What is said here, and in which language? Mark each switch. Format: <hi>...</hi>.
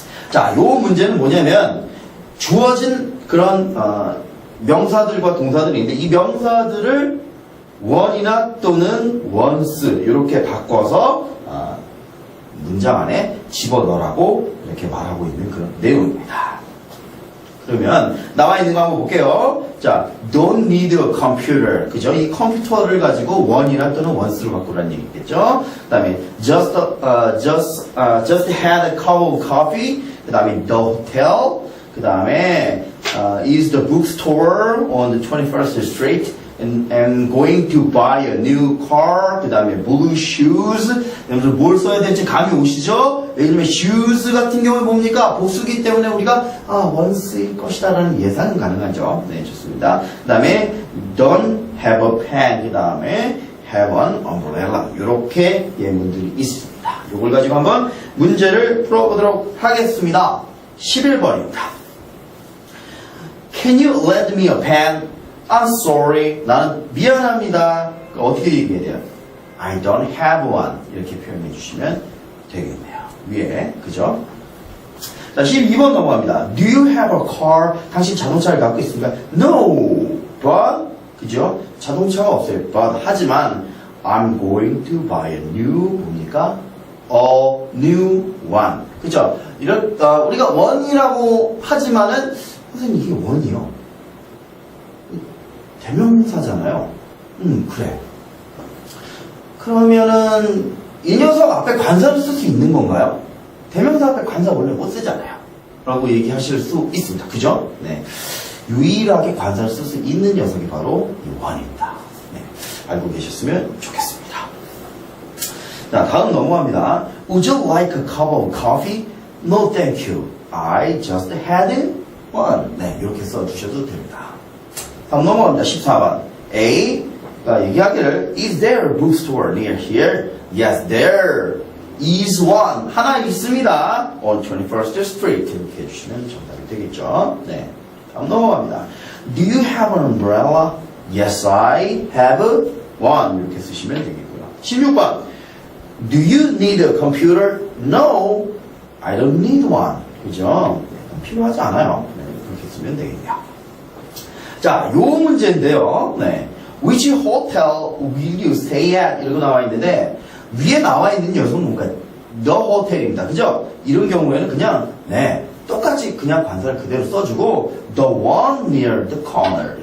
<ko>자, 요 문제는 뭐냐면 주어진 그런 명사들과 동사들이 있는데 이 명사들을 on이나 또는 once 이렇게 바꿔서 문장 안에 집어넣으라고 이렇게 말하고 있는 그런 내용입니다. 그러면 나와 있는 거 한번 볼게요.</ko> <en>자, don't need a computer.</en> <ko>그죠? 이 컴퓨터를 가지고 one이나 또는 once로 바꾸라는 얘기겠죠? 그 다음에</ko> <en>just had a cup of coffee.</en> <ko>그 다음에</ko> <en>the hotel. 그 다음에 is the bookstore on the 21st Street. And going to buy a new car.</en> <ko>그 다음에</ko> <en>blue shoes.</en> <ko>여러분들 뭘 써야 될지 감이 오시죠? 예를 들면 shoes 같은 경우에 뭡니까? 복수기 때문에 우리가 once일 것이다 라는 예상은 가능하죠. 네, 좋습니다. 그 다음에</ko> <en>don't have a pen. 그 다음에 have an umbrella.</en> <ko>이렇게 예문들이 있습니다. 이걸 가지고 한번 문제를 풀어보도록 하겠습니다.</ko> <en>11번입니다. Can you lend me a pen? I'm sorry.</en> <ko>나는 미안합니다. 어떻게 얘기해야 돼요?</ko> <en>I don't have one.</en> <ko>이렇게 표현해 주시면 되겠네요. 위에. 그죠? 자, 12번 넘어갑니다.</ko> <en>Do you have a car?</en> <ko>당신 자동차를 갖고 있습니까?</ko> <en>No. But.</en> <ko>그죠? 자동차가 없어요. But. 하지만</ko> <en>I'm going to buy a new</en> <ko>뭡니까?</ko> <en>A new one.</en> <ko>그죠? 우리가 one이라고 하지만은 선생님 이게 one이요? 대명사잖아요. 그래. 그러면은 이 녀석 앞에 관사를 쓸 수 있는 건가요? 대명사 앞에 관사 원래 못 쓰잖아요. 라고 얘기하실 수 있습니다. 그죠? 네. 유일하게 관사를 쓸 수 있는 녀석이 바로 이 one입니다. 네. 알고 계셨으면 좋겠습니다. 자, 다음 넘어갑니다.</ko> <en>Would you like a cup of coffee? No, thank you. I just had one.</en> <ko>네, 이렇게 써주셔도 됩니다. 다음 넘어갑니다. 14번. A가 얘기하기를</ko> <en>Is there a bookstore near here? Yes, there is one.</en> <ko>하나 있습니다.</ko> <en>On 21st Street.</en> <ko>이렇게 해주시면 정답이 되겠죠. 네. 다음 넘어갑니다.</ko> <en>Do you have an umbrella? Yes, I have one.</en> <ko>이렇게 쓰시면 되겠고요.</ko> <en>16번. Do you need a computer? No, I don't need one.</en> <ko>그죠? 네, 필요하지 않아요. 네, 그렇게 쓰면 되겠네요. 자, 요 문제인데요. 네.</ko> <en>Which hotel will you stay at?</en> <ko>이러고 나와 있는데, 위에 나와 있는 녀석은 뭔가, the hotel입니다. 그죠? 이런 경우에는 그냥, 네, 똑같이 그냥 관사를 그대로 써주고,</ko> <en>the one near the corner.</en>